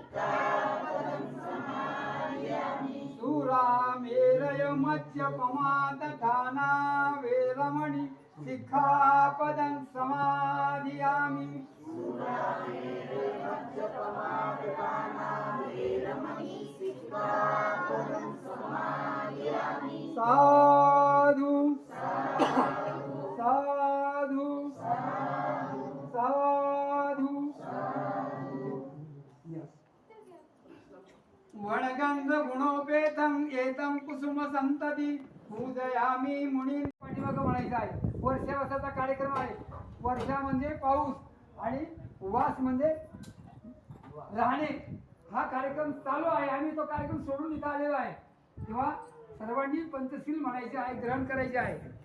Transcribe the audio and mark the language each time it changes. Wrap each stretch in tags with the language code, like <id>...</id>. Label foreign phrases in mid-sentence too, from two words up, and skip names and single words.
<pi>सुरामेरय मज्जपमाद तथाना वेरमणि सिक्खापदं समाधियामि साधु साधु साधु वणगंध गुणोपेतं एतं कुसुम संतती पूजयामी मुनी.</pi> <mr>पाठीमागं म्हणायचं आहे. वर्षावासाचा कार्यक्रम आहे. वर्षा म्हणजे पाऊस आणि वास म्हणजे राहणे. हा कार्यक्रम चालू आहे. आम्ही तो कार्यक्रम सोडून इथं आलेलो आहे. तेव्हा सर्वांनी पंचशील म्हणायचे आहे, ग्रहण करायचे आहे.</mr>